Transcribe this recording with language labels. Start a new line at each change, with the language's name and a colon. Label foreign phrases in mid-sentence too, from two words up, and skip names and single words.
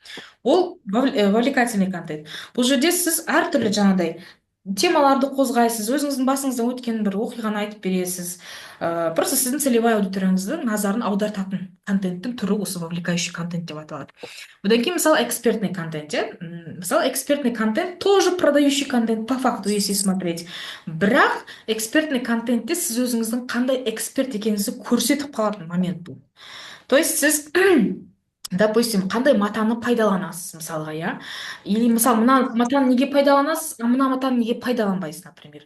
Kazakh: Ол
Russian: вовлекательный контент.
Kazakh: Бұл жерде сіз әртүрлі жаңағыдай темаларды қозғайсыз, өзіңіздің басыңыздан өткен бір оқиғаны айтып бересіз. Просто сіздің
Russian: целевая аудиторияңыздың
Kazakh: назарын аудартатын контенттің түрі осы
Russian: вовлекающий контент
Kazakh: деп аталады. Одан кейін мысалы
Russian: экспертный контент, мысалы экспертный контент тоже продающий контент по факту, если смотреть.
Kazakh: Бірақ
Russian: экспертный контентте
Kazakh: сіз өзіңіздің қандай эксперт екеніңізді көрсетіп қалатын момент бұл.
Russian: То есть
Kazakh: сіз допустим, қандай матаны пайдаланасыз, мысалға, иә? Или мысалы, мына матаны неге пайдаланасыз, мына матаны неге пайдаланбайсыз, например.